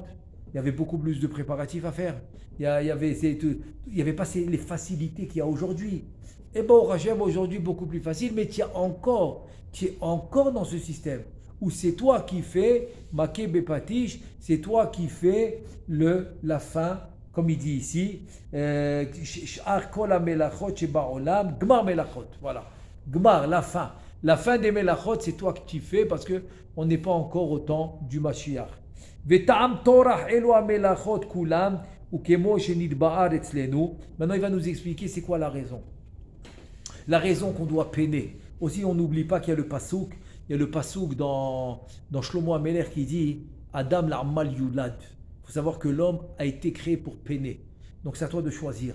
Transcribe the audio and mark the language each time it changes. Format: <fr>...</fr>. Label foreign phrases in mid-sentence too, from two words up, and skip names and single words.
<fr>Il y avait beaucoup plus de préparatifs à faire. Il y avait pas les facilités qu'il y a aujourd'hui. Et bon, Hachem, aujourd'hui, beaucoup plus facile, mais tu es encore dans ce système où c'est toi qui fais</fr> <he>מכה בפטיש,</he> <fr>c'est toi qui fais la fin, comme il dit ici,</fr> <he>שאר כל מלאכות שבעולם, גמר מלאכות,</he> <fr>voilà, Gmar, la fin. La fin des melachot, c'est toi que tu fais parce qu'on n'est pas encore au temps du Mashiach.</fr> <he>וטעם תורה אלו מלאכות כולם, ו כמו שנתבאר אצלנו.</he> <fr>Maintenant, il va nous expliquer c'est quoi la raison. La raison qu'on doit peiner. Aussi, on n'oublie pas qu'il y a le pasouk. Il y a le pasouk dans</fr> <he>שלמה המלך</he> <fr>qui dit</fr> <he>אדם לעמל יולד.</he> <fr>Il faut savoir que l'homme a été créé pour peiner. Donc c'est à toi de choisir.</fr>